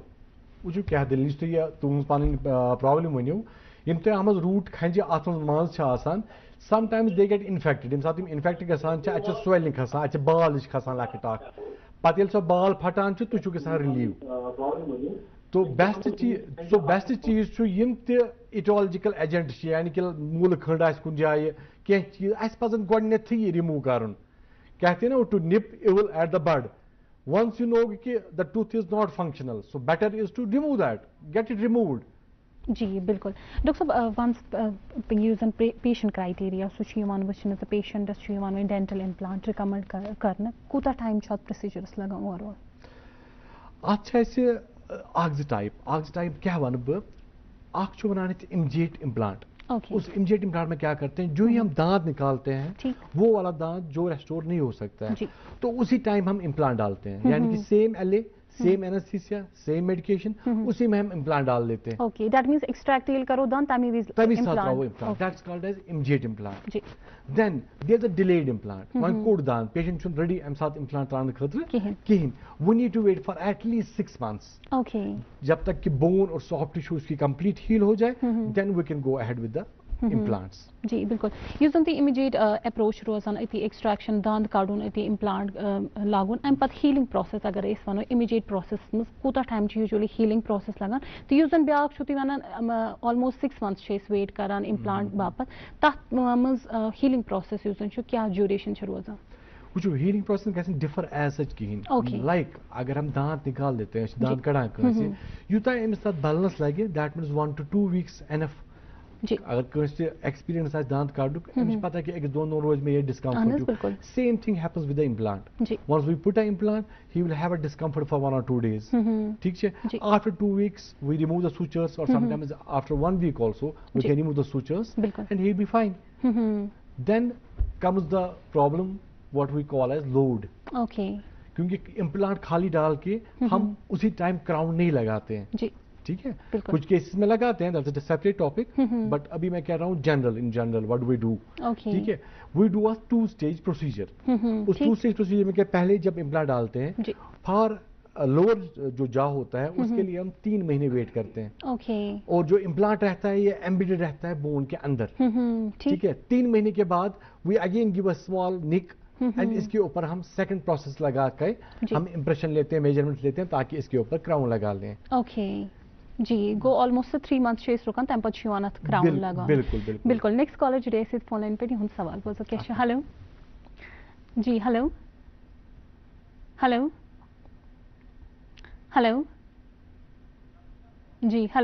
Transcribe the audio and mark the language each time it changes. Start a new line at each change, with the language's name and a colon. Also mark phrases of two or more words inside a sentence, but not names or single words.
Kashmiri: وٕچھِو کیٛاہ دٔلیٖل یُس تُہۍ یہِ تُہٕنٛز پنٕنۍ پرابلم ؤنِو یِم تۄہہِ اتھ منٛز روٗٹ کھنجہِ اتھ منٛز چھِ آسان
English: some times they get infected
Kashmiri: ییٚمہِ ساتہٕ یِم انفیکٹ گژھان چھِ اتہِ چھِ سویلنگ کھسان اتہِ چھِ بال ہِش کھسان لۄکٕٹ اکھ پتہٕ ییٚلہِ سۄ بال پھٹان چھِ تُہۍ چھِو گژھان رِلیٖو تو بیسٹ چیٖز چھُ یِم تہِ ایٹالجِکل ایجنٹ چھِ یعنی کہِ موٗلہٕ کھٔنٛڈ آسہِ کُنہِ جایہِ کینٛہہ چیٖز اَسہِ پزن گۄڈٕنیتھٕے یہِ رِموٗ کرُن کہتے نا
English: to nip evil at the bud once you know
Kashmiri: کہ
English: the tooth is not functional so better is to remove that get it removed
Kashmiri: جی بالکل ڈاکٹر صٲب ونس یُس زن پیشنٹ کرائٹیریا سُہ چھُ یِوان وٕچھنہٕ تہٕ پیشنٹس چھُ یِوان وۄنۍ
English: dental implant
Kashmiri: رِکمنڈ کرنہٕ کوٗتاہ ٹایم چھُ اتھ پروسیجرس لگان
English: over all
Kashmiri: اتھ چھِ اَسہِ اکھ زٕ ٹائپ کیٛاہ وَنہٕ بہٕ اکھ چھُ وَنان أسۍ اِمجیٹ امپلانٹ
Urdu: اس امیجیٹ امپلانٹ میں کیا کرتے ہیں جو ہی ہم دانت نکالتے ہیں وہ والا دانت جو ریسٹور نہیں ہو سکتا ہے تو اسی ٹائم ہم امپلانٹ ڈالتے ہیں یعنی کہ
English: same LA same anesthesia same medication
Urdu: اسی میں ہم امپلانٹ ڈال دیتے ہیں
English: okay that means
Kashmiri: ایکسٹریکٹ ییٚلہِ کرو دانت تمی ساتہٕ تراوو امپلانٹ
English: that's called as immediate implant then there is a delayed implant
Kashmiri: وۄنۍ کوٚڑ دانت پیشنٹ چھُنہٕ ریڈی امہِ ساتہٕ امپلانٹ تراونہٕ خٲطرٕ کِہینۍ
English: we need to wait for at least 6 months
Urdu: جب تک کہ بون اور سافٹ ٹشو اس کی کمپلیٹ ہیل ہو جائے
English: then we can go ahead with the implants
Kashmiri: جی بالکل یُس زن تُہۍ
English: immediate approach
Kashmiri: روزان أتی ایکسٹریکشن دانٛد کڑُن أتی امپلانٹ لاگُن امہِ پتہٕ
English: healing process
Kashmiri: اگر أسۍ وَنو
English: immediate process
Kashmiri: منٛز کوٗتاہ ٹایم چھُ
English: usually healing process
Kashmiri: لگان تہٕ یُس زن بیاکھ چھُو تُہۍ ونان
English: almost 6 months
Kashmiri: چھِ أسۍ ویٹ کران امپلانٹ باپتھ تتھ منٛز
English: healing process
Kashmiri: یُس زن چھُ کیٛاہ ڈیوریشن چھِ روزان وٕچھو
English: healing process
Kashmiri: گژھِ نہٕ
English: differ as such
Kashmiri: کِہینۍ لایک
Urdu: اگر ہم دانت نکال دیتے ہیں
Kashmiri: أسۍ چھِ دانت کڑان کٲنٛسہِ یوٗتاہ أمِس تتھ بلنس لگہِ
English: that means 1 to 2 weeks enough
Kashmiri: اگر کٲنٛسہِ ایکسپیرینس آسہِ دانت کڑنُک أمِس چھِ پتہ کہِ أکِس 2 دۄہن روزِ مےٚ یہِ ڈِسکمفٲرٹ
English: same thing happens with the implant once we put an implant he will have a discomfort for 1 or 2 days
Kashmiri: ٹھیک چھِ
English: after 2 weeks we remove the sutures or sometimes after 1 week also we can remove the sutures and he'll be fine then comes the problem what we call as load
Urdu: کیونکہ امپلانٹ خالی ڈال کے ہم اسی ٹائم کراؤن نہیں لگاتے ہیں ٹھیک ہے کچھ کیسز میں لگاتے ہیں
English: that's a separate topic but
Urdu: ابھی میں کہہ رہا ہوں
English: in general what we do
Urdu: ٹھیک ہے
English: we do 2 stage procedure
Urdu: اس
English: 2 stage procedure
Urdu: میں کہ پہلے جب امپلانٹ ڈالتے ہیں
English: for lower
Urdu: جو جا ہوتا ہے اس کے لیے ہم 3 مہینے ویٹ کرتے ہیں اور جو امپلانٹ رہتا ہے یہ ایمبیڈڈ رہتا ہے بون کے اندر ٹھیک ہے 3 مہینے کے بعد
English: we again give a small nick and
Urdu: اس کے اوپر ہم
English: second process
Urdu: لگا کے ہم امپریشن لیتے ہیں میجرمنٹ لیتے ہیں تاکہ اس کے اوپر کراؤن لگا لیں
Kashmiri: جی گو
English: almost 3 months
Kashmiri: چھِ أسۍ رُکان تَمہِ پَتہٕ چھُ یِوان اَتھ کراوُن لگان بالکل
English: next caller
Kashmiri: جُڑے اَسہِ سۭتۍ
English: phone line
Kashmiri: پٮ۪ٹھ یِہُنٛد سوال بوزو کیٛاہ چھُ ہیلو جی ہیلو جی